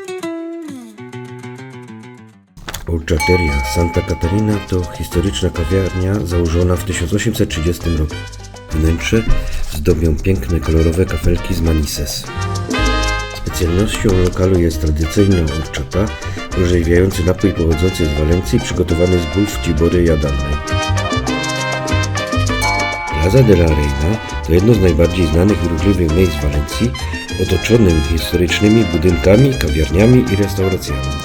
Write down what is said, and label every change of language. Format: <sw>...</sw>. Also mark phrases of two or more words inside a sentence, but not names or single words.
<pl>Ochateria Santa Catarina to historyczna kawiarnia założona w 1830 roku. Wnętrze zdobią piękne, kolorowe kafelki z Manises. Specjalnością lokalu jest tradycyjna horchata, orzeźwiający napój pochodzący z Walencji, przygotowany z bólw cibory jadalnej. Plaza de la Reina to jedno z najbardziej znanych i ruchliwych miejsc w Walencji, otoczonym historycznymi budynkami, kawiarniami i restauracjami.</pl>